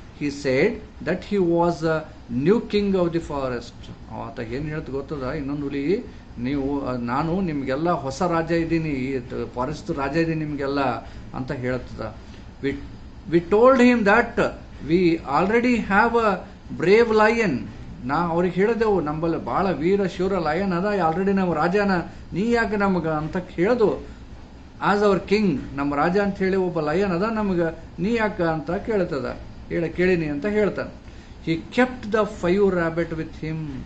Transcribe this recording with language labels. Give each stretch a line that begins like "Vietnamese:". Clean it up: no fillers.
English: He said that he was a new king of the forest.
Kannada: ಆತ ಏನು ಹೇಳ್ತು ಗೊತ್ತದ, ಇನ್ನೊಂದು ಹುಲಿ, ನಾನು ನಿಮಗೆಲ್ಲ ಹೊಸ ರಾಜ ಇದ್ದೀನಿ, ಫಾರೆಸ್ಟ್ ರಾಜ ಇದ್ದೀನಿ ನಿಮಗೆಲ್ಲ ಅಂತ ಹೇಳ್ತದ.
English: We told him that we already have a brave lion.
Kannada: ನಾ ಅವ್ರಿಗೆ ಹೇಳಿದೆವು, ನಮ್ಮಲ್ಲಿ ಭಾಳ ವೀರ ಶೂರ ಲಯನ್ ಅದ, ಆಲ್ರೆಡಿ ನಾವು ರಾಜನ, ನೀ ಯಾಕೆ ನಮಗೆ ಅಂತ ಕೇಳ್ದು.
English: as our king,
Kannada: ನಮ್ಮ ರಾಜ ಅಂತ ಹೇಳಿ ಒಬ್ಬ ಲಯನ್ ಅದ, ನಮಗೆ ನೀ ಯಾಕ ಅಂತ ಕೇಳಿನಿ ಅಂತ ಹೇಳ್ತಾನೆ.
English: He kept the 5 rabbit with him.